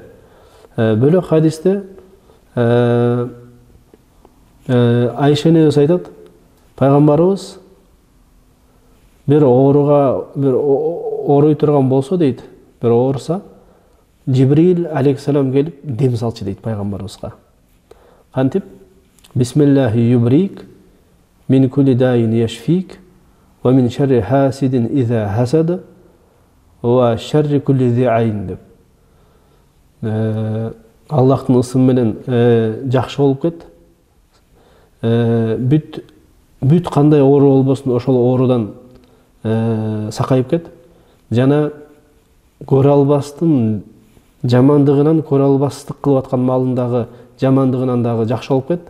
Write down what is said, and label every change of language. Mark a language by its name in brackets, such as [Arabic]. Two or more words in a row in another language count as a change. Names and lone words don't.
[Kyrgyz] Бөлөк хадисте Айша энебиз айтат, пайгамбарыбыз bir ооруй турган болсо дейт, bir ооруса, Jibril алейхиссалам келип дем салчу дейт пайгамбарыбызга. Кантип? [Arabic] بسم الله يبريك، من كل داء يشفيك، ومن شر حاسد إذا حسد، وشر كل ذي عين деп. [Kyrgyz] Аллахтын ысымы менен жакшы болуп кет. Бүт кандай оору болбосун, ошол оорудан сакайып кет. Жана көрө албастын жамандыгынан, көрө албастык кылып аткан малындагы жамандыгынан дагы жакшы болуп кет.